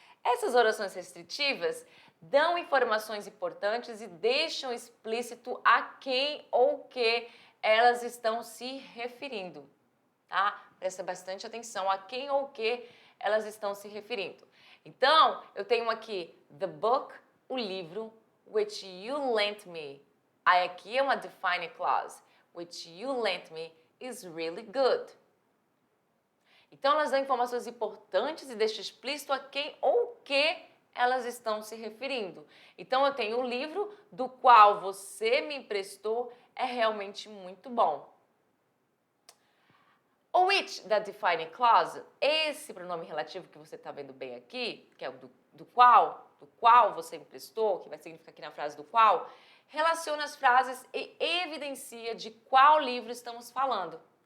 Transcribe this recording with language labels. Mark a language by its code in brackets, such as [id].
[pt] Essas orações restritivas dão informações importantes e deixam explícito a quem ou que elas estão se referindo, tá? Presta bastante atenção a quem ou que elas estão se referindo. Então, eu tenho aqui the book, o livro, [en] which you lent me. [pt] Aí aqui é uma define clause. [en] Which you lent me is really good. [pt] Então, elas dão informações importantes e deixam explícito a quem ou que elas estão se referindo. Então, eu tenho o livro do qual você me emprestou, é realmente muito bom. O which da define clause, esse pronome relativo que você está vendo bem aqui, que é o do qual você me emprestou, que vai significar aqui na frase do qual, relaciona as frases e evidencia de qual livro estamos falando.